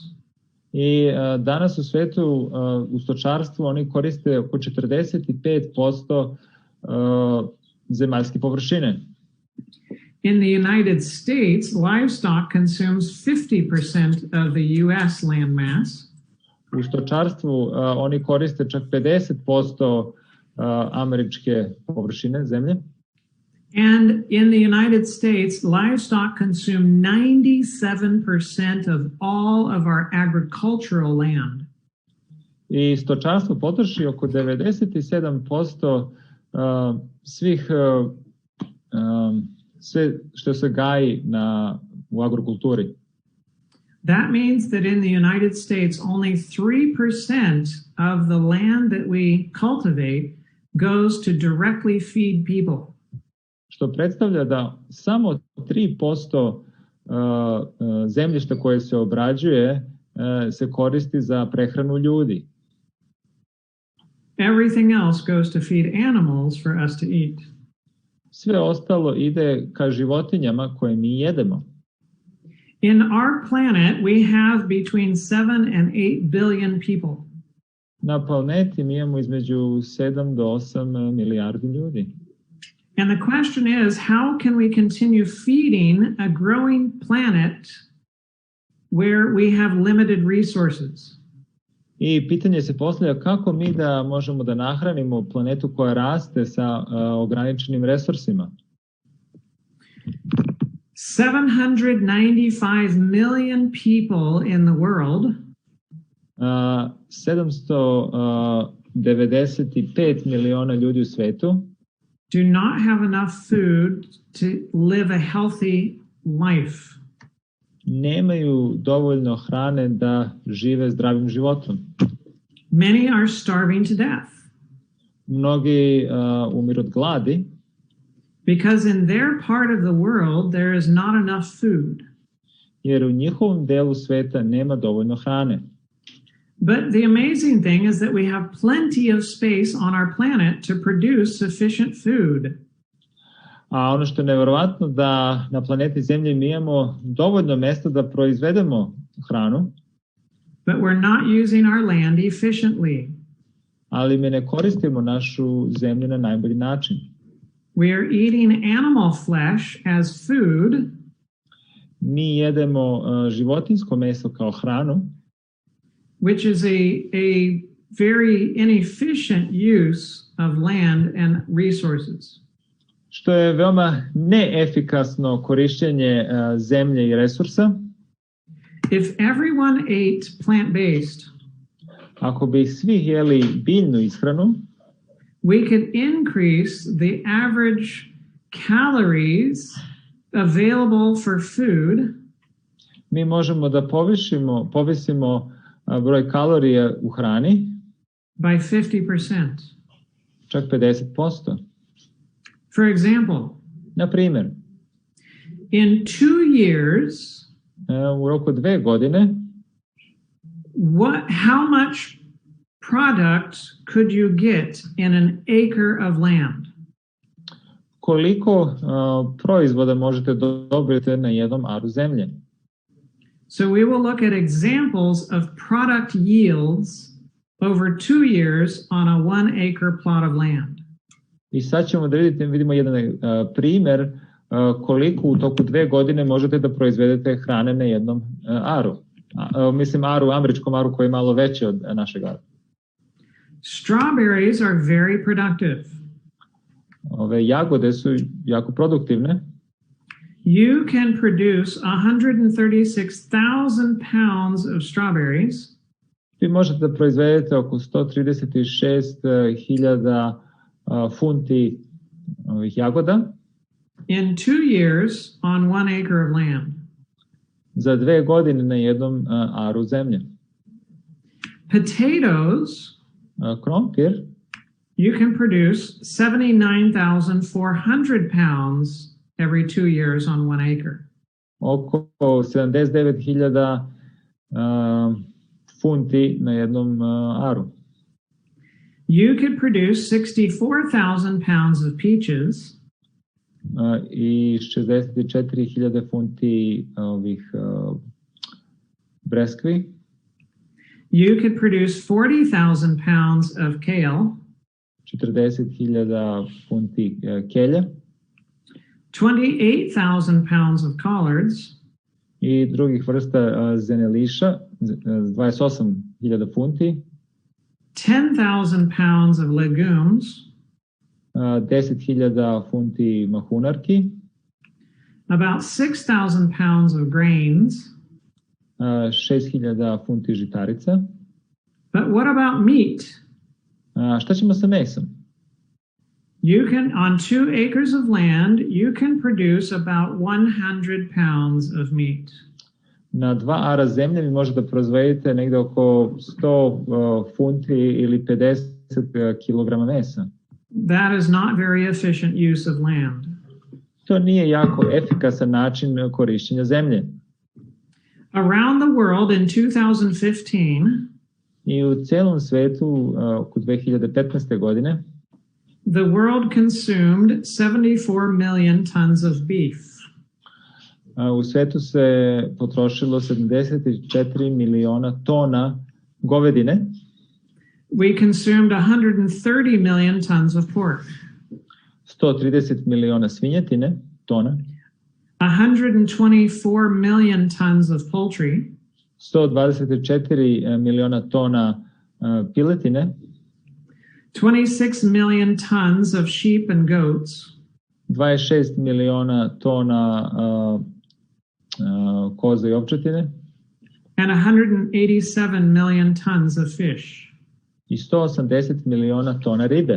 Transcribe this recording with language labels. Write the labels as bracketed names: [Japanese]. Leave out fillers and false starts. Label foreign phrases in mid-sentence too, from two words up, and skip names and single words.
[Serbian] I danas u svetu u stočarstvu oni koriste oko 45% zemaljske površine. [English] In the United States, livestock consumes 50% of the US land mass. [Serbian] U stočarstvu oni koriste čak 50% američke površine zemlje. [English] And in the United States, livestock consume 97% of all of our agricultural land. [Serbian] I stočarstvo potroši oko 97% svih sve što se gaji u agrokulturi. [English] That means that in the United States, only 3% of the land that we cultivate goes to directly feed people. [Serbian] Što predstavlja da samo 3% zemljišta koje se obrađuje se koristi za prehranu ljudi. [English] Everything else goes to feed animals for us to eat. [Serbian] Sve ostalo ide ka životinjama koje mi jedemo. [English] In our planet, we have between 7 and 8 billion people. [Serbian] Na planeti mi imamo između 7 do 8 milijardi ljudi. [English] And the question is, how can we continue feeding a growing planet where we have limited resources? [Serbian] I pitanje se postavlja kako mi da možemo da nahranimo planetu koja raste sa ograničenim resursima. [English] 795 million people in the world [Serbian] 795 miliona ljudi u svetu [English] do not have enough food to live a healthy life. [Serbian] Nemaju dovoljno hrane da žive zdravim životom. [English] Many are starving to death. [Serbian] Mnogi umiru od gladi. [English] Because in their part of the world there is not enough food. [Serbian] Jer u njihovom delu sveta nema dovoljno hrane. [English] But the amazing thing is that we have plenty of space on our planet to produce sufficient food. [Serbian] A ono što je nevjerovatno da na planeti Zemlji mi imamo dovoljno mesta da proizvedemo hranu, [English] but we're not using our land efficiently. [Serbian] ali mi ne koristimo našu zemlju na najbolji način. [English] We are eating animal flesh as food, [Serbian] Mi jedemo životinjsko meso kao hranu, [English] which is a very inefficient use of land and resources. [Serbian] što je veoma neefikasno korišćenje zemlje i resursa. [English] If everyone ate plant-based, [Serbian] Ako bi svi jeli biljnu ishranu, [English] we could increase the average calories available for food [Serbian] mi možemo da povisimo broj kalorija u hrani [English] by 50%. [Serbian] čak 50%. [English] For example, [Serbian] Na primjer, [English] in 2 years, [Serbian] u roku 2 godine, [English] how much product could you get in an acre of land? [Serbian] koliko proizvoda možete dobiti na jednom aru zemlje? [English] So we will look at examples of product yields over 2 years on a 1 acre plot of land. [Serbian] I sad ćemo da vidimo jedan primjer koliko u toku 2 godine možete da proizvedete hrane na jednom aru. Mislim američkom aru koji je malo veći od našeg aru. [English] Strawberries are very productive. [Serbian] Ove jagode su jako produktivne. [English] You can produce 136,000 pounds of strawberries. [Serbian] Vi možete da proizvedete oko 136.000 funti ovih jagoda [English] In 2 years on 1 acre of land. [Serbian] za 2 godine na jednom aru zemlje. [English] Potatoes, [Serbian] krompir, [English] you can produce 79,400 pounds every 2 years on 1 acre. [Serbian] oko 79.000 funti na jednom aru. [English] You could produce 64,000 pounds of peaches. [Serbian] I 64.000 funti ovih breskvi. [English] You could produce 40,000 pounds of kale. [Serbian] 40.000 funti kelja. [English] 28,000 pounds of collards. [Serbian] I drugih vrsta zeneliša, 28.000 funti. [English] 10,000 pounds of legumes. [Serbian] 10.000 funti mahunarki. [English] About 6,000 pounds of grains. [Serbian] 6.000 funti žitarica. [English] But what about meat? [Serbian] Šta ćemo sa mesom? [English] You can, on 2 acres of land, you can produce about 100 pounds of meat. [Serbian] Na 2 ara zemlje vi možete da proizvedete negde oko 100 funti ili 50 kilograma mesa. [English] That is not very efficient use of land. [Serbian] To nije jako efikasan način korišćenja zemlje. [English] Around the world in 2015, [Serbian] I u celom svetu oko 2015. godine [English] the world consumed 74 million tons of beef. [Serbian] U svetu se potrošilo 74 miliona tona govedine. [English] We consumed 130 million tons of pork. [Serbian] 130 miliona svinjetine, tona. [English] 124 million tons of poultry. [Serbian] 124 miliona tona piletine. [English] 26 million tons of sheep and goats. [Serbian] 26 miliona tona koza i ovčetine. [English] And 187 million tons of fish. [Serbian] I 180 miliona tona ribe.